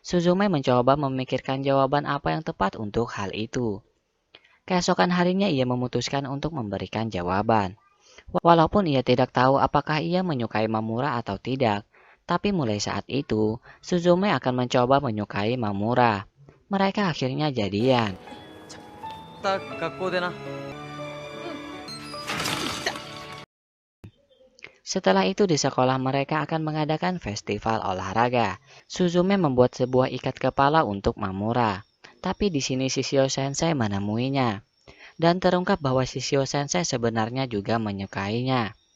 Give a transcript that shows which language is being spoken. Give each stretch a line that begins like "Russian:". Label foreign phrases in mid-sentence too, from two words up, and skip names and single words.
Indonesian: Suzume mencoba memikirkan jawaban apa yang tepat untuk hal itu. Keesokan harinya ia memutuskan untuk memberikan jawaban. Walaupun ia tidak tahu apakah ia menyukai Mamura atau tidak, tapi mulai saat itu, Suzume akan mencoba menyukai Mamura. Mereka akhirnya jadian.
Japanese: また学校でな。
Indonesian: Setelah itu di sekolah mereka akan mengadakan festival olahraga. Suzume membuat sebuah ikat kepala untuk Mamura. Tapi di sini Shishio Sensei menemuinya. Dan terungkap bahwa Shishio Sensei sebenarnya juga menyukainya.